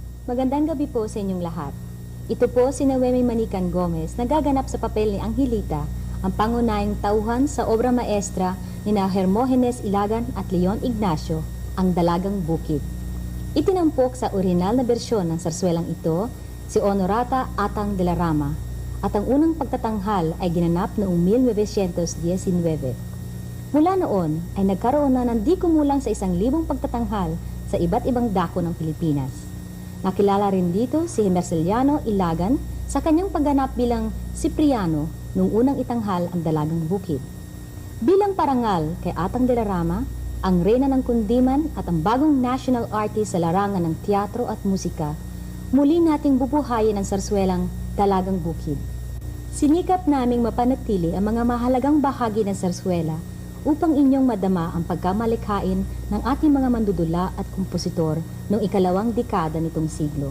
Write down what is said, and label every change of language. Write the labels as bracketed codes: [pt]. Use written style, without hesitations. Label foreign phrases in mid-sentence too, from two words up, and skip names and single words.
[tl] Magandang gabi po sa inyong lahat. Ito po si Noemi Manican Gomez, nagaganap sa papel ni Angelita, ang pangunahing tauhan sa obra maestra ni Hermogenes Ilagan at Leon Ignacio, Ang Dalagang Bukid. Itinampok sa orihinal na bersyon ng sarswelang ito si Honorata Atang de la Rama, at ang unang pagtatanghal ay ginanap noong 1919. Mula noon ay nagkaroon na ng di kumulang sa 1,000 pagtatanghal sa iba't ibang dako ng Pilipinas. Nakilala rin dito si Hermeseliano Ilagan sa kanyang pagganap bilang Cipriano nung unang itanghal Ang Dalagang Bukid. Bilang parangal kay Atang de la Rama, ang reyna ng kundiman at ang bagong [en] national artist [tl] sa larangan ng teatro at musika, muli nating bubuhayin ang sarswelang Dalagang Bukid. Sinikap naming mapanatili ang mga mahalagang bahagi ng sarswela upang inyong madama ang pagkamalikhain ng ating mga mandudula at kompositor noong ikalawang dekada nitong siglo.